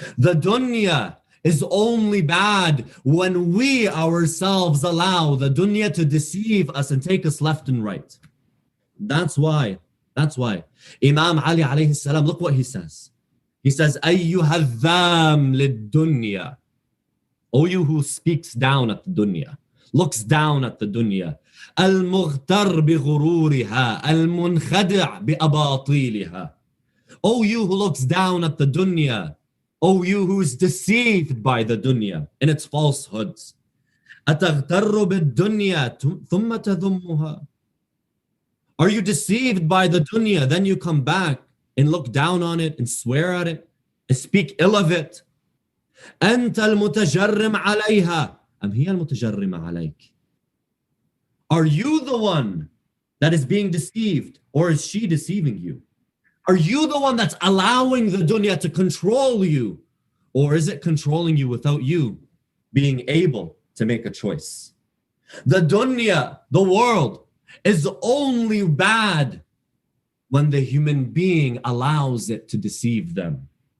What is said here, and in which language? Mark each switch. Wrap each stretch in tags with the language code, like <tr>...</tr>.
<en>The dunya is only bad when we ourselves allow the dunya to deceive us and take us left and right. That's why Imam Ali alayhi salam, look what he says. He says,</en> <ar>أَيُّهَا الذَّامْ لِلدُّنْيَا.</ar> <en>O you who speaks down at the dunya, looks down at the dunya.</en> <ar>الْمُغْتَرْ بِغُرُورِهَا الْمُنْخَدِعْ بِأَبَاطِيلِهَا.</ar> <en>O you who looks down at the dunya, O you who is deceived by the dunya in its falsehoods.</en> <ar>أَتَغْتَرُّ بِالدُّنْيَا ثُمَّ تَذُمُّهَا.</ar> <en>Are you deceived by the dunya, then you come back and look down on it and swear at it and speak ill of it?</en> <ar>أنت المتجرم عليها أم هي المتجرمة عليك?</ar> <en>Are you the one that is being deceived, or is she deceiving you? Are you the one that's allowing the dunya to control you, or is it controlling you without you being able to make a choice? The dunya, the world, is only bad when the human being allows it to deceive them.</en>